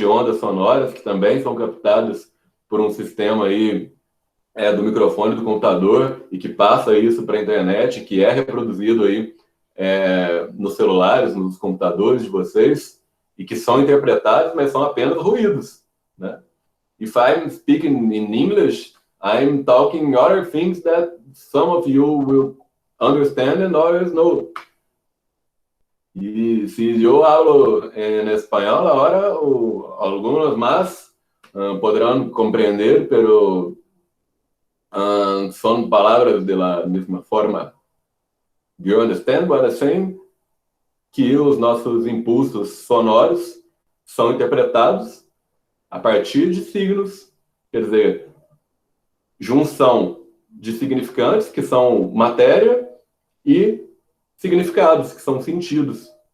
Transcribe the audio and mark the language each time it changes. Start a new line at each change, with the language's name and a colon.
Portuguese: De ondas sonoras que também são captadas por um sistema aí do microfone do computador e que passa isso para a internet, que é reproduzido aí nos celulares, nos computadores de vocês e que são interpretados, mas são apenas ruídos, né?
English: If I'm speaking in English, I'm talking other things that some of you will understand and others no.
Spanish: Y si yo hablo en español ahora, algunos más podrán comprender, pero son palabras de la misma forma.
English: Do you understand what I'm saying?
Portuguese: Que os nossos impulsos sonoros são interpretados a partir de signos, quer dizer, junção de significantes, que são matéria, e significados, que são sentidos.